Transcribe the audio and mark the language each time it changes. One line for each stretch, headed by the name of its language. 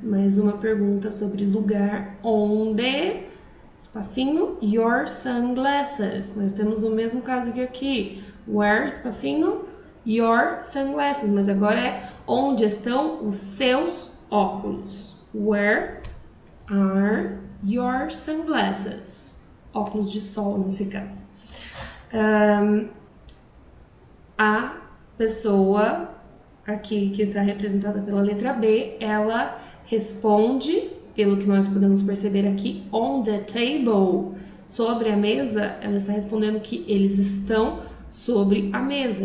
Portuguese: Mais uma pergunta sobre lugar. Onde? Espacinho,
English: your sunglasses.
Portuguese: Nós temos o mesmo caso que aqui. Where, espacinho, your sunglasses. Mas agora é onde estão os seus óculos.
English: Where are your sunglasses?
Portuguese: Óculos de sol, nesse caso. A pessoa aqui que está representada pela letra B, ela responde, pelo que nós podemos perceber aqui,
English: on the table,
Portuguese: sobre a mesa, ela está respondendo que eles estão sobre a mesa.